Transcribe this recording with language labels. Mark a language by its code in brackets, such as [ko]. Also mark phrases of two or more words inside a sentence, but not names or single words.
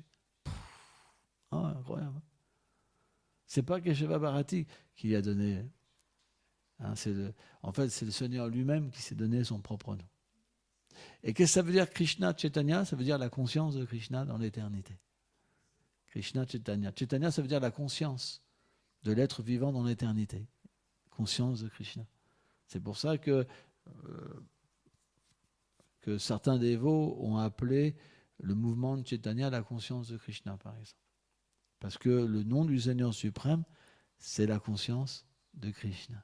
[fr] Ah, incroyable. C'est pas Keshava Bharati qui a donné. Hein, en fait, c'est le Seigneur lui-même qui s'est donné son propre nom. Et qu'est-ce que ça veut dire Krishna Chaitanya? Ça veut dire la conscience de Krishna dans l'éternité. Krishna Chaitanya. Chaitanya, ça veut dire la conscience de l'être vivant dans l'éternité. Conscience de Krishna. C'est pour ça que certains dévots ont appelé le mouvement de Chaitanya la conscience de Krishna, par exemple. Parce que le nom du Seigneur suprême, c'est la conscience de Krishna.